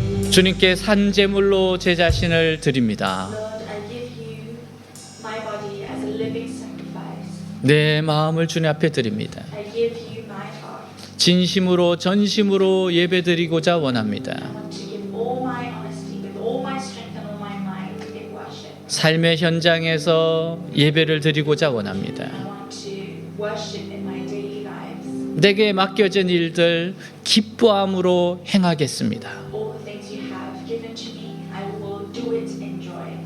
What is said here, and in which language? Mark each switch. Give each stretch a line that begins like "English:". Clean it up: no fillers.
Korean: 주님께 산제물로 제 자신을 드립니다.
English: Lord, I give you my body as a living sacrifice.
Korean: 내 마음을 주님 앞에 드립니다.
English: I give you my heart.
Korean: 진심으로 전심으로 예배드리고자 원합니다.
English: I want to give all my honesty, with all my strength and all my mind in worship.
Korean: 삶의 현장에서 예배를 드리고자 원합니다.
English: I want to worship in my daily lives.
Korean: 내게 맡겨진 일들 기뻐함으로 행하겠습니다.
English: All the things you have given to me, I will do it in joy.